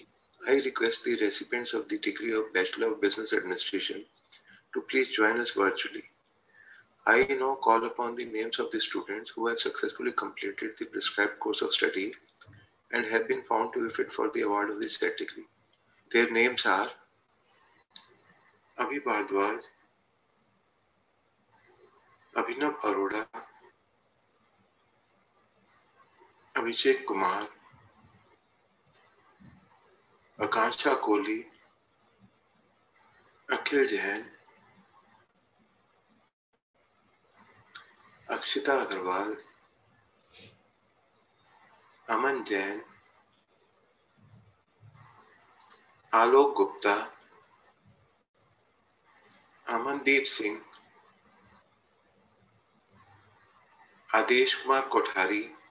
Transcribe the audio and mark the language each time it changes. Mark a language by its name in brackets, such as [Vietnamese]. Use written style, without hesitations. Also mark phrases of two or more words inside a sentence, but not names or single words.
[English] I request the recipients of the degree of Bachelor of Business Administration to please join us virtually. I now call upon the names of the students who have successfully completed the prescribed course of study and have been found to be fit for the award of the said degree. Their names are Abhi Bhardwaj, Abhinav Arora, Abhishek Kumar, Akansha Kohli, Akhil Jain, Akshita Agarwal, Aman Jain, Alok Gupta, Amandeep Singh, Adesh Kumar Kothari,